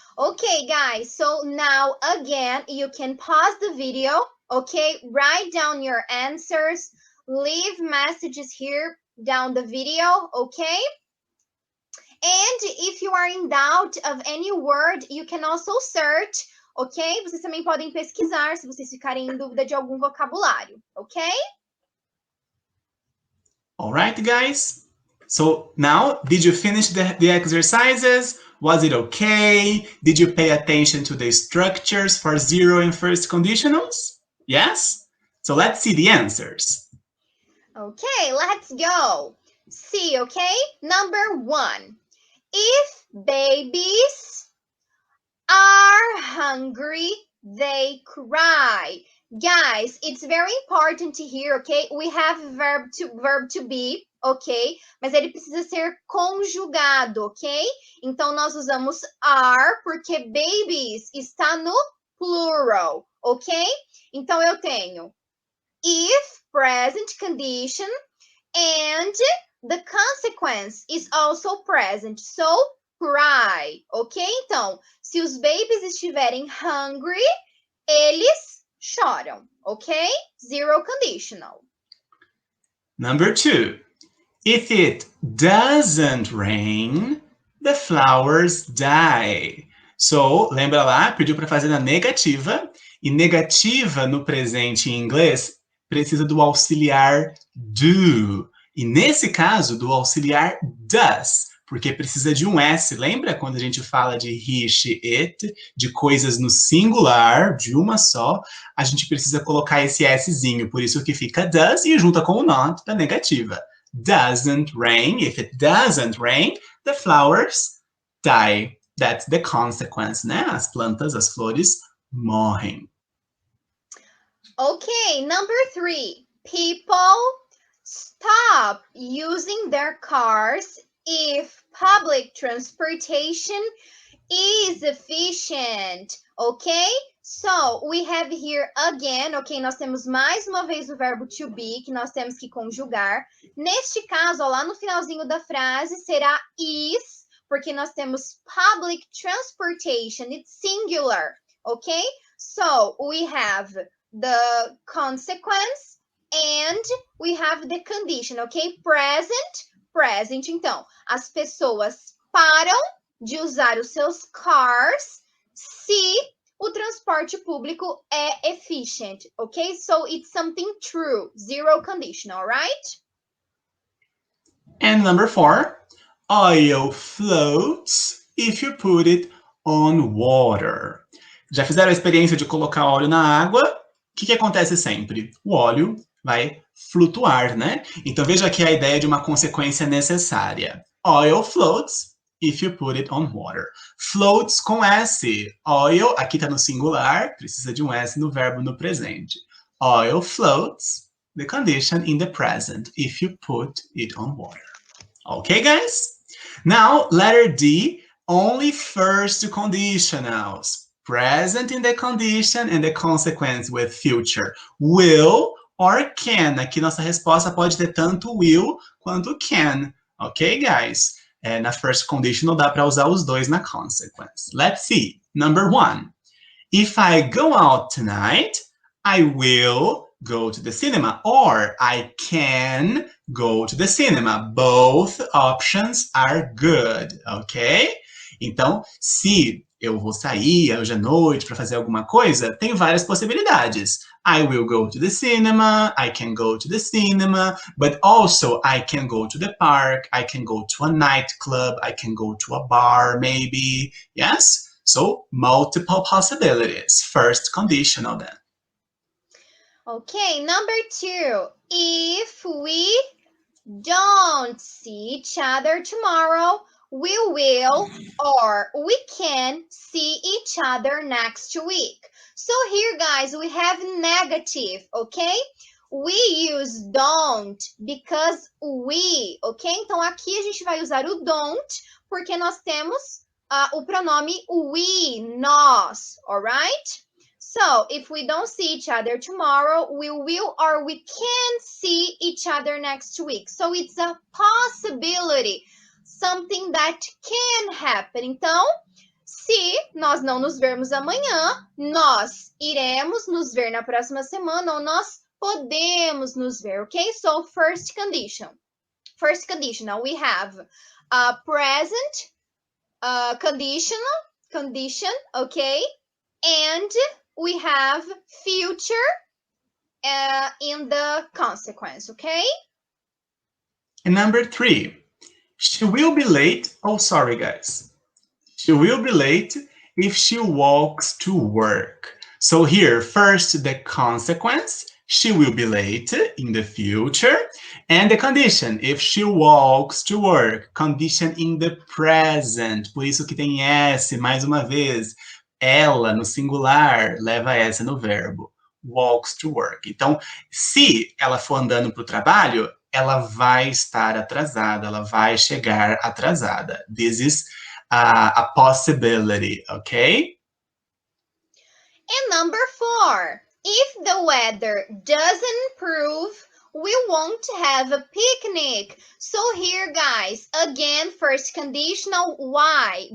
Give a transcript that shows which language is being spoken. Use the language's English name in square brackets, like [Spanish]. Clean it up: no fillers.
[English] Okay, guys, so now again, you can pause the video, okay? Write down your answers, leave messages here down the video, okay? And if you are in doubt of any word, you can also search, ok? [Portuguese] Vocês também podem pesquisar se vocês ficarem em dúvida de algum vocabulário, ok? [English] All right, guys. So now, did you finish the exercises? Was it okay? Did you pay attention to the structures for zero and first conditionals? Yes? So let's see the answers. Okay, let's go. See, okay? Number 1. If babies are hungry, they cry. Guys, it's very important to hear, okay? We have verb to be, ok? [Portuguese] Mas ele precisa ser conjugado, ok? Então, nós usamos are porque babies está no plural, ok? Então, eu tenho [English] if, present condition, and the consequence is also present. [Portuguese] So, cry, ok? Então, se os babies estiverem hungry, eles choram, ok? [English] Zero conditional. Number 2. If it doesn't rain, the flowers die. [Portuguese] So, lembra lá, pediu para fazer na negativa. E negativa no presente em inglês precisa do auxiliar do. E nesse caso, do auxiliar does. Porque precisa de um S. Lembra quando a gente fala de he, she, it, de coisas no singular, de uma só, a gente precisa colocar esse Szinho, por isso que fica does e junta com o not da negativa. [English] Doesn't rain. If it doesn't rain, the flowers die. That's the consequence, né? [Portuguese] As plantas, as flores morrem. [English] Okay, number 3. People stop using their cars if public transportation is efficient, ok? So, we have here again, ok? [Portuguese] Nós temos mais uma vez o verbo to be, que nós temos que conjugar. Neste caso, ó, lá no finalzinho da frase, será is, porque nós temos public transportation, it's singular, ok? [English] So, we have the consequence and we have the condition, ok? [Portuguese] Present, então, as pessoas param de usar os seus cars se o transporte público é efficient, ok? [English] So, it's something true, zero conditional, right? And number 4, oil floats if you put it on water. [Portuguese] Já fizeram a experiência de colocar óleo na água? O que acontece sempre? O óleo vai flutuar, né? Então, veja aqui a ideia de uma consequência necessária. [English] Oil floats if you put it on water. [Portuguese] Floats com S. Oil, aqui está no singular, precisa de um S no verbo no presente. [English] Oil floats, the condition in the present, if you put it on water. Okay, guys? Now, letter D, only first conditionals. Present in the condition and the consequence with future. Will or can. [Portuguese] Aqui nossa resposta pode ter tanto will quanto can. [English] Ok, guys? Na first conditional [Portuguese] dá para usar os dois [English] na consequence. Let's see. Number 1. If I go out tonight, I will go to the cinema. Or I can go to the cinema. Both options are good. Ok? [Portuguese] Então, se eu vou sair hoje à noite para fazer alguma coisa, tem várias possibilidades. [English] I will go to the cinema, I can go to the cinema, but also I can go to the park, I can go to a nightclub, I can go to a bar maybe. Yes? So, multiple possibilities. First conditional then. Okay, number 2. If we don't see each other tomorrow, we will or we can see each other next week. So here, guys, we have negative, okay? We use don't because we, ok? [Portuguese] Então, aqui a gente vai usar o don't porque nós temos o pronome we, nós, alright? [English] So, if we don't see each other tomorrow, we will or we can see each other next week. So, it's a possibility. Something that can happen. [Portuguese] Então, se nós não nos vermos amanhã, nós iremos nos ver na próxima semana ou nós podemos nos ver, [English] ok? So, first condition. First conditional, we have present condition, okay? And we have future in the consequence, okay? And number 3, she will be late. Oh, sorry, guys. She will be late if she walks to work. So here, first, the consequence. She will be late in the future. And the condition, if she walks to work. Condition in the present. [Portuguese] Por isso que tem S, mais uma vez. Ela, no singular, leva S no verbo. Walks to work. Então, se ela for andando para o trabalho, ela vai estar atrasada, ela vai chegar atrasada. [English] This is a possibility, okay? And number 4, if the weather doesn't improve, we won't have a picnic. So here, guys, again, first conditional, why?